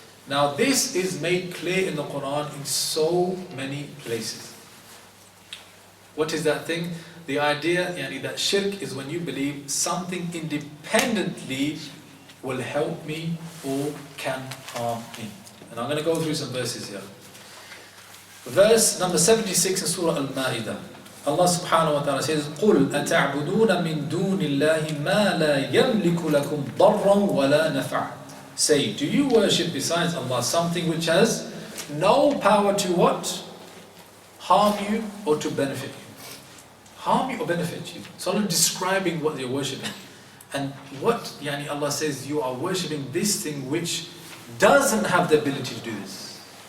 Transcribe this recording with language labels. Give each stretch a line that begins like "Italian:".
English: Now this is made clear in the Quran in so many places. What is that thing? The idea that shirk is when you believe something independently will help me or can harm me. And I'm going to go through some verses here. Verse number 76 in Surah Al-Ma'idah. Allah subhanahu wa ta'ala says,
Arabic: قُلْ أَتَعْبُدُونَ مِن دُونِ اللَّهِ مَا لَا يَمْلِكُ لَكُمْ ضَرًّا وَلَا نَفْعًا.
English: Say, do you worship besides Allah something which has no power to what? Harm you or to benefit you. Harm you or benefit you. So Allah describing what you're worshipping. And what Allah says, you are worshipping this thing which doesn't have the ability to do this.